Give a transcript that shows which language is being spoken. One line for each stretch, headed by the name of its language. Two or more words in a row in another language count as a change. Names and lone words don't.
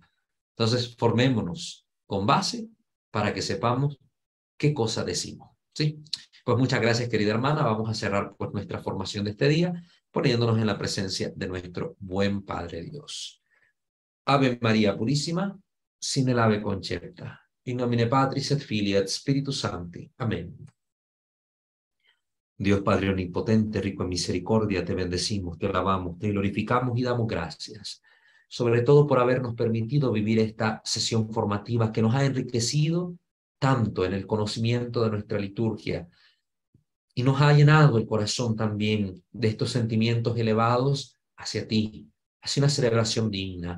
Spanish: Entonces, formémonos con base para que sepamos qué cosa decimos, ¿sí? Pues muchas gracias, querida hermana. Vamos a cerrar pues nuestra formación de este día, poniéndonos en la presencia de nuestro buen Padre Dios. Ave María Purísima, sin el ave concepta.
Latin: In nomine Patris et Filii et Spiritus Sancti.
Spanish: Amén. Dios Padre Omnipotente, rico en misericordia, te bendecimos, te alabamos, te glorificamos y damos gracias, sobre todo por habernos permitido vivir esta sesión formativa que nos ha enriquecido tanto en el conocimiento de nuestra liturgia y nos ha llenado el corazón también de estos sentimientos elevados hacia ti, hacia una celebración digna.